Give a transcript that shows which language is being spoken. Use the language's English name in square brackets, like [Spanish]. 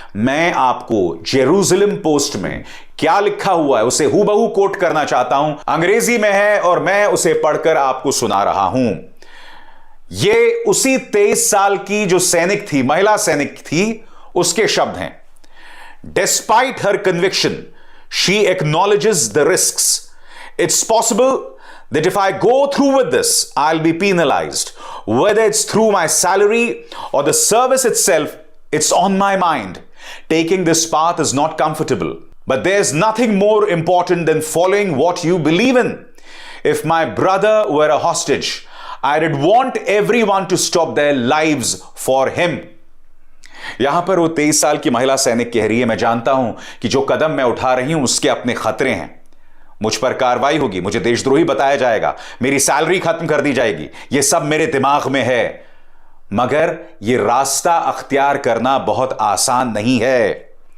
[Hindi] मैं आपको Jerusalem post में क्या लिखा हुआ है उसे हूबहू कोट करना चाहता हूं। अंग्रेजी में है और मैं उसे पढ़कर आपको सुना रहा हूं। ये उसी 23 साल की जो सैनिक थी, महिला सैनिक थी, उसके शब्द हैं। [English] Despite her conviction, she acknowledges the risks. It's possible that if I go through with this, I'll be penalized. Whether it's through my salary or the service itself, it's on my mind. Taking this path is not comfortable, but there's nothing more important than following what you believe in. If my brother were a hostage, I'd want everyone to stop their lives for him. [Hindi] यहां पर वो 23 साल की महिला सैनिक कह रही है, मैं जानता हूं कि जो कदम मैं उठा रही हूं उसके अपने खतरे हैं। मुझ पर कार्रवाई होगी, मुझे देशद्रोही बताया जाएगा, मेरी सैलरी खत्म कर दी जाएगी, ये सब मेरे दिमाग में है, मगर ये रास्ता अख्तियार करना बहुत आसान नहीं है।